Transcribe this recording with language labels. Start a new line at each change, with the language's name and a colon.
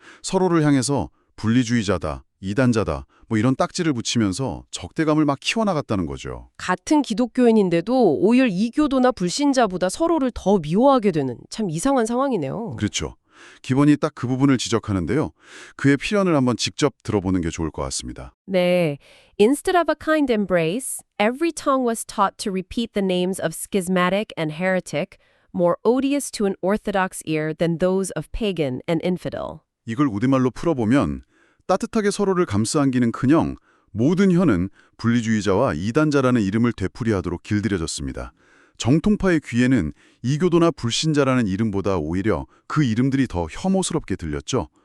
Korean: 서로를 향해서 분리주의자다, 이단자다, 뭐 이런 딱지를 붙이면서 적대감을 막 키워나갔다는 거죠. 같은 기독교인인데도 오히려 이교도나 불신자보다 서로를 더 미워하게 되는 참 이상한 상황이네요. 그렇죠. 기본이 딱 그 부분을 지적하는데요. 그의 필연을 한번 직접 들어보는 게 좋을 것 같습니다. 네.
English: Instead of a kind embrace, every tongue was taught to repeat the names of schismatic and heretic, more odious to an orthodox ear than those of pagan and infidel.
Korean: 이걸 우리말로 풀어보면 따뜻하게 서로를 감싸안기는커녕 모든 혀는 분리주의자와 이단자라는 이름을 되풀이하도록 길들여졌습니다. 정통파의 귀에는 이교도나 불신자라는 이름보다 오히려 그 이름들이 더 혐오스럽게 들렸죠.